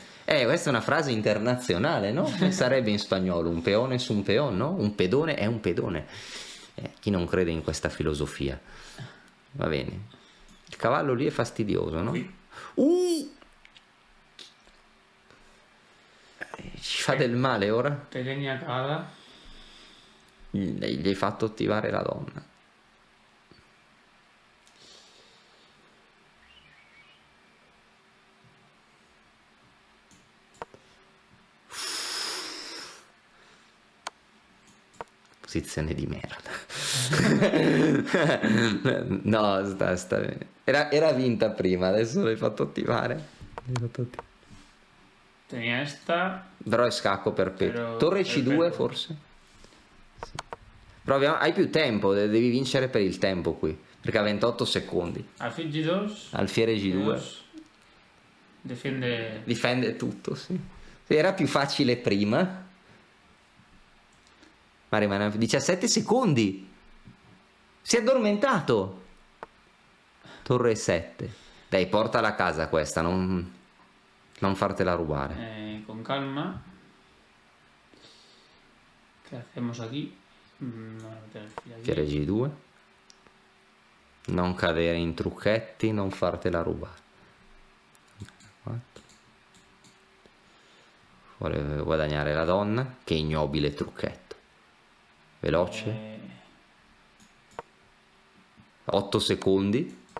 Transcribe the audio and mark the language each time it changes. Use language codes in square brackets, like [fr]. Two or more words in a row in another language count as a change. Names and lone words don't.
[it] Questa è una frase internazionale, no? Sarebbe in spagnolo un peone su un peon, no? Un pedone è un pedone. Chi non crede in questa filosofia? Va bene. Il cavallo lì è fastidioso, no? Ci fa del male ora? [es] Pequeña cagada. [it] Gli hai fatto attivare la donna. Posizione di merda. No, sta bene. Era vinta prima, adesso l'hai fatto attivare. [es] Tenía esta. [it] Però è scacco perpetuo. Però Torre C2 perpetuo. forse? Sì. Però hai più tempo, devi vincere per il tempo qui. Perché ha 28 secondi. [es] Alfil G2. [it] Alfiere G2. [es] Defiende. [it] Difende tutto, sì. Era più facile prima. Ma rimane a 17 secondi. Si è addormentato. Torre 7. Dai, portala a casa questa, non fartela rubare. Con calma. [es] ¿Qué hacemos aquí? Vamos a meter el filo aquí. [it] Fiere G2. Non cadere in trucchetti, non fartela rubare. 4. Vuole guadagnare la donna. Che ignobile trucchetto. Veloce. 8 secondi.